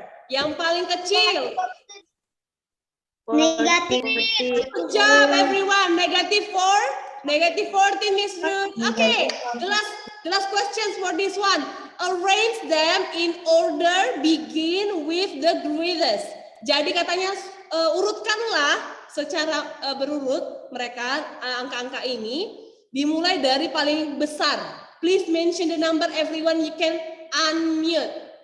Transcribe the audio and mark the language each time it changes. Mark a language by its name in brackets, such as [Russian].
[Indonesian] Yang paling kecil. [English] Negative. Good job everyone. Negative 4. Negative 14 Miss Ruth. Okay, the last questions for this one. Arrange them in order begin with the greatest. [Indonesian] Jadi katanya urutkanlah secara berurut mereka angka-angka ini dimulai dari paling besar. [English] Please mention the number everyone, you can unmute.